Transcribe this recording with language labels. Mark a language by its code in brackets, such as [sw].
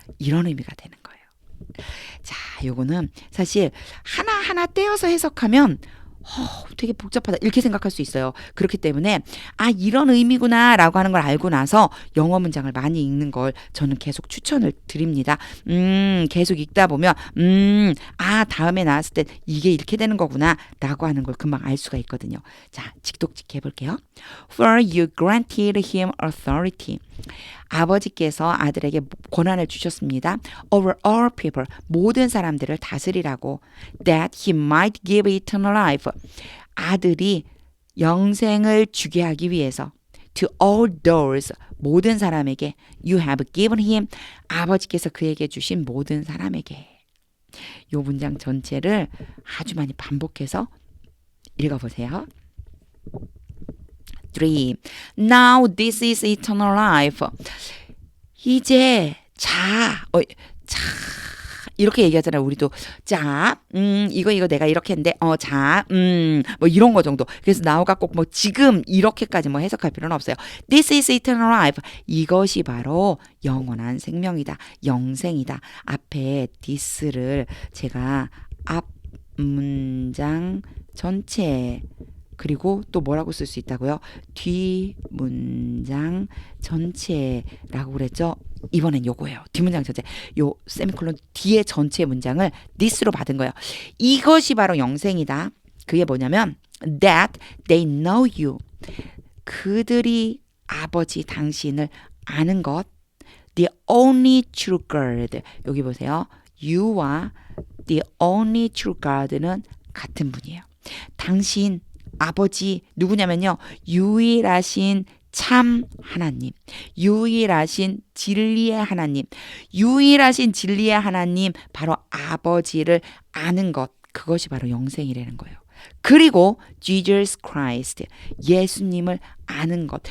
[ko] 이런 의미가 되는 거예요. 자, 요거는 사실 하나하나 떼어서 해석하면 되게 복잡하다 이렇게 생각할 수 있어요. 그렇기 때문에 이런 의미구나 라고 하는 걸 알고 나서 영어 문장을 많이 읽는 걸 저는 계속 추천을 드립니다. 계속 읽다 보면 다음에 나왔을 때 이게 이렇게 되는 거구나 라고 하는 걸 금방 알 수가 있거든요. 자, 직독직 해볼게요. [en] For you granted him authority. [ko] 아버지께서 아들에게 권한을 주셨습니다. [en] Over all people, [ko] 모든 사람들을 다스리라고. [en] That he might give eternal life. [ko] 아들이 영생을 주게 하기 위해서. [en] To all those, [ko] 모든 사람에게. [en] You have given him. [ko] 아버지께서 그에게 주신 모든 사람에게. 이 문장 전체를 아주 많이 반복해서 읽어보세요. 3. [en] Now this is eternal life. [ko] 이제 자 이렇게 얘기하잖아요. 우리도 자, 이거 내가 이렇게 했는데 자, 뭐 이런 거 정도. 그래서 나우가 꼭 뭐 지금 이렇게까지 뭐 해석할 필요는 없어요. [en] This is eternal life. [ko] 이것이 바로 영원한 생명이다. 영생이다. 앞에 this를 제가 앞 문장 전체 그리고 또 뭐라고 쓸 수 있다고요? 뒤 문장 전체라고 그랬죠? 이번엔 요거예요. 뒷문장 전체. 요 세미콜론 뒤에 전체 문장을 this로 받은 거예요. 이것이 바로 영생이다. 그게 뭐냐면 [en] that they know you. [ko] 그들이 아버지 당신을 아는 것. [en] The only true God. [ko] 여기 보세요. you와 the only true God는 같은 분이에요. 당신 아버지 누구냐면요. 유일하신 참 하나님, 유일하신 진리의 하나님, 유일하신 진리의 하나님 바로 아버지를 아는 것, 그것이 바로 영생이라는 거예요. 그리고 Jesus Christ, 예수님을 아는 것.